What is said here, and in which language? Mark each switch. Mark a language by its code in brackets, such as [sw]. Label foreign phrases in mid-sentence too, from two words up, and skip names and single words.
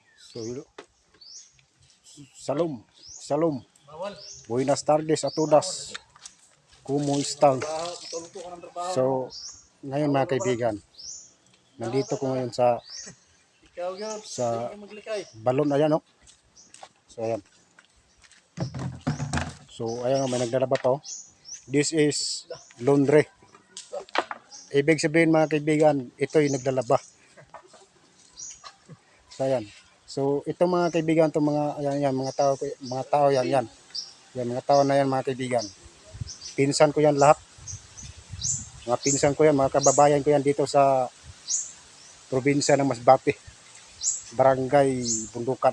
[es] So, Salom. Salom. Buenas tardes a todas. Como están? [tl] So, ngayon mga kaibigan, nandito ko ngayon sa balon. Ayan, no? So, ayan. So, ayan, may naglalaba pa, oh. [en] This is laundry. [tl] Ibig sabihin mga kaibigan, ito yung naglalaba. So, ayan. So, itong mga kaibigan, itong mga, ayan, mga tao, yan. Yan, mga tao na yan mga kaibigan. Pinsan ko yan lahat. Mga pinsan ko yan, mga kababayan ko yan dito sa probinsya ng Masbate, Barangay Bundukan.